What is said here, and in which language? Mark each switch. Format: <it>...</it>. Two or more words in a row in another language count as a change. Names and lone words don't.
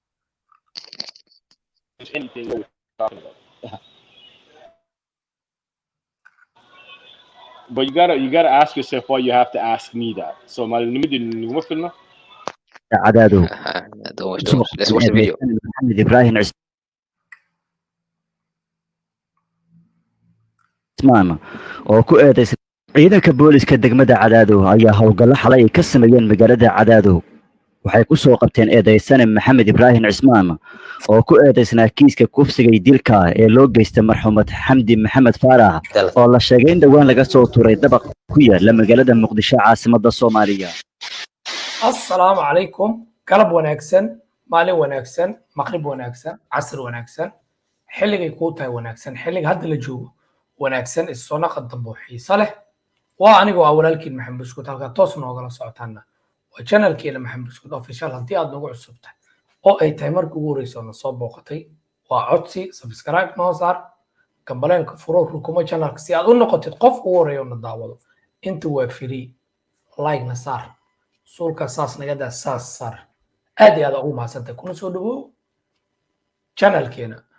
<en>Anything we're talking about. But you gotta ask yourself why you have to ask me that. So my limited</en> <ar>عداده.</ar> <en>Let's watch the video.</en> <so>محمد إبراهيم عثمان oo ku eedeysan ciidanka booliska degmada Cadaado ayaa howlgalo xalay ka sameeyeen magaalada Cadaado waxay ku soo qabteen eedeysane Mohamed Ibrahim Ismaan oo ku eedeysnaa kiiska kufsiga dilka ee loo geystay marxuumad Hamdi Mohamed Farah oo la sheegay in dhawaan laga soo tuuray dabaq ku yaala magaalada Muqdisho caasimadda Soomaaliya.</so> <ar>السلام عليكم</ar> <so>galab wanaagsan maalin wanaagsan maqrib wanaagsan casr wanaagsan xilligay kuu tahay wanaagsan xilliga hadda la joogo wanaagsan isoo naqad dambe oo xiiso leh waa anigoo ah walaalkiin maxamed buskut halkaa toos noogala socotaana waa channelkeena maxamed buskut official haddii aad nagu cusub tahay oo ay tahay markii ugu horeysa oo na soo booqatay waa codsi subscribe noo saar gambaleelka furo rukumo channelka si aad u noqotid qof ugu horeeya oo na daawado inta waa free like na saar suulka saas naga daa saas saar aad iyo aad ugu mahadsantahay kuna soo dhawow channelkeena</so>